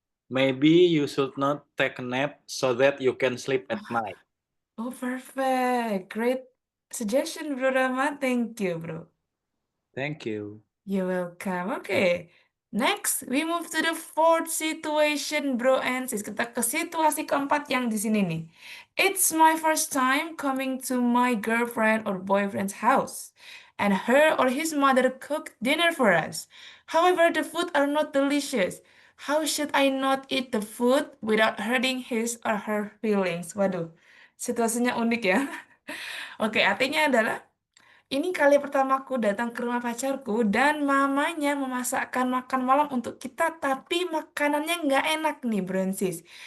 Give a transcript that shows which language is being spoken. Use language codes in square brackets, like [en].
[en] Maybe you should not take a nap so that you can sleep at night. Oh, perfect. Great suggestion, Bro Rama. Thank you, bro. Thank you. You're welcome. Okay. Next, we move to the fourth situation, bro and sis. [id] Kita ke situasi keempat yang di sini nih. [en] It's my first time coming to my girlfriend or boyfriend's house, and her or his mother cooked dinner for us. However, the food are not delicious. How should I not eat the food without hurting his or her feelings? [id] Waduh, situasinya unik ya. Oke, artinya adalah ini kali pertamaku datang ke rumah pacarku dan mamanya memasakkan makan malam untuk kita, tapi makanannya nggak enak nih, Bransis.